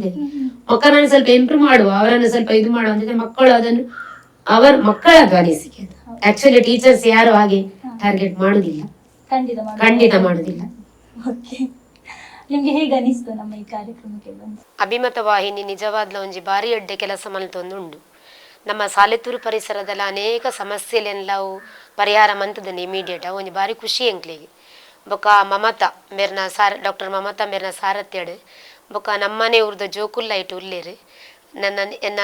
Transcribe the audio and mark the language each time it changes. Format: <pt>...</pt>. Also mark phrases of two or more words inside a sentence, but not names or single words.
<kn>ಮಕ್ಕಳನ್ನು ಸ್ವಲ್ಪ ಇಂಪ್ರೂವ್ ಮಾಡುವ, ಅವರನ್ನು ಸ್ವಲ್ಪ ಇದು ಮಾಡುವ ಅಂತ ಮಕ್ಕಳು ಅದನ್ನು ಮಕ್ಕಳದ್ದು ಅನಿಸಿಕೆ. ಆಕ್ಚುಲಿ ಟೀಚರ್ಸ್ ಯಾರು ಹಾಗೆ ಟಾರ್ಗೆಟ್ ಮಾಡುದಿಲ್ಲ, ಖಂಡಿತ ಮಾಡುದಿಲ್ಲ. ನಿಮ್ಗೆ ಹೇಗೆ ಅನಿಸ್ತು ನಮ್ಮ ಈ ಕಾರ್ಯಕ್ರಮಕ್ಕೆ ಬಂದು?</kn> <tcy>ಅಭಿಮತ ವಾಹಿನಿ ನಿಜವಾದ್ಲ ಒಂಜಿ ಬಾರಿ ಎಡ್ಡೆ ಕೆಲಸ ಮಲ್ತೊಂದುಂಡು. ನಮ್ಮ ಸಾಲೆತ್ತೂರು ಪರಿಸರದಲ್ಲಿ ಅನೇಕ ಸಮಸ್ಯೆಲೆಲ್ಲವು ಪರಿಹಾರ ಮಂತದನ್ನು ಇಮಿಡಿಯೇಟ್ ಒಂಜಿ ಬಾರಿ ಖುಷಿ ಎಂಕ್ಲಿಗೆ. ಬೊಕ ಮಮತಾ ಮೇರ್ನ ಡಾಕ್ಟರ್ ಮಮತಾ ಮೇರ್ನ ಸಾರಥ್ಯಡ್ ಬೊಕ ನಮ್ಮನೆ ಊರ್ದ ಜೋಕುಲ್ಲ ಇಟ್ಟು ಉಲ್ಲೇರು ಎನ್ನ</tcy>